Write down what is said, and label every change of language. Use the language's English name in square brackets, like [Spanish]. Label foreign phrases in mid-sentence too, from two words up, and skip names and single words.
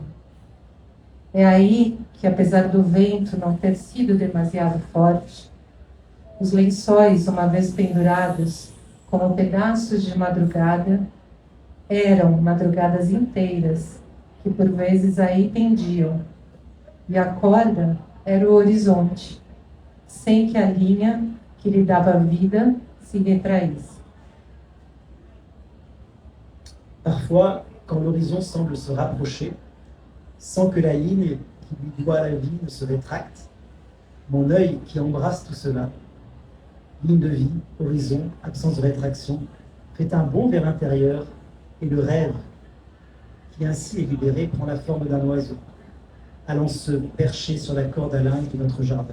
[Portuguese] É aí que, apesar do vento não ter sido demasiado forte, os lençóis, uma vez pendurados, como pedaços de madrugada, eram madrugadas inteiras, que por vezes aí pendiam, e a corda era o horizonte, sem que a linha que lhe dava vida se retraísse. [French] Parfois, quand l'horizon semble se rapprocher, sans que la ligne qui lui doit la vie ne se rétracte, mon œil qui embrasse tout cela, ligne de vie, horizon, absence de rétraction, fait un bond vers l'intérieur et le rêve, qui ainsi est libéré, prend la forme d'un oiseau, allant se percher sur la corde à linge de notre jardin.